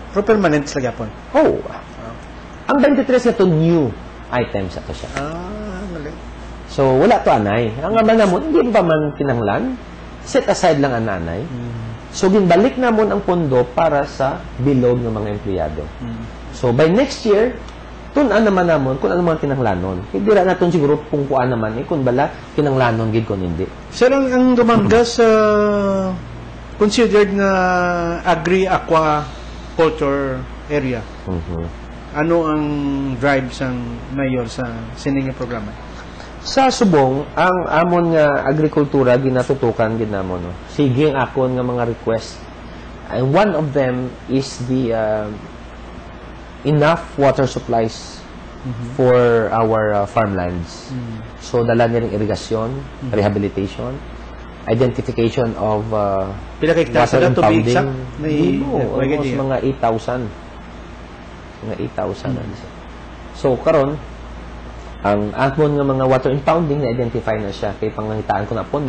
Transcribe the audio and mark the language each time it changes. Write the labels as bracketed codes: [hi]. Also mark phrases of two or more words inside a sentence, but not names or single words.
[hil] Pero permanent sa Japon? Ang 23 na to, [en] new items [hil] ato siya. Galing. So, wala to anay. Ang aman namon, hindi pa man kinanglan, [en] set aside [hil] lang ang nanay. So, ginbalik namon ang pondo para sa bilog ng mga empleyado. [en] So, by next year, [hil] tunan naman namon kung ano man kinanglanon. Hindi ra naton siguro kung kuan naman, kung bala kinanglanon gid kon hindi. Sir, ang Dumangas considered na agri-aquaculture area. Ano ang drive sang mayor sa sining programa? Sa subong, ang amon nga agrikultura ginatutukan gid namon. No? Sige ang akon nga mga request. [en] And one of them is the enough water supplies for our farmlands. So dala niya ring irrigation, rehabilitation, identification of water impounding. [hil] Almost mga 8,000. Mga 8,000. So karon ang amon nga mga [en] water impounding [hil] na-identify na siya kay pangangitaan ko na pondo.